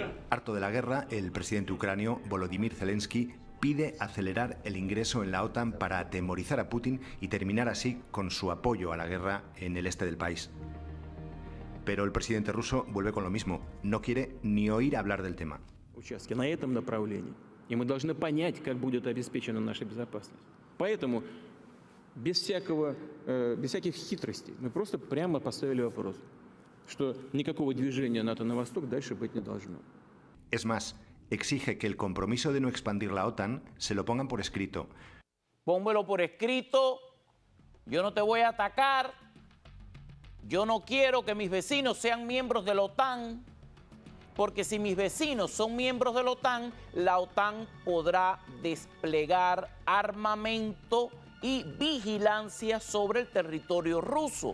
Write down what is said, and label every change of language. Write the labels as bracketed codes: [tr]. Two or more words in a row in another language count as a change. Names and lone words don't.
[es] Harto de la guerra, el presidente ucranio Volodymyr Zelensky pide acelerar el ingreso en la OTAN para atemorizar a Putin y terminar así con su apoyo a la guerra en el este del país. Pero el presidente ruso vuelve con lo mismo, no quiere ni oír hablar del tema. [ru] И мы должны понять, как будет обеспечена наша безопасность. Поэтому без всяких хитростей мы просто прямо поставили вопрос, что никакого движения НАТО на восток дальше быть не должно. [es] Es más, exige que el compromiso de no expandir la OTAN se lo pongan por escrito. Pónmelo por escrito, yo no te voy a atacar, yo no quiero que mis vecinos sean miembros de la OTAN, porque si mis vecinos son miembros de la OTAN podrá desplegar armamento y vigilancia sobre el territorio ruso.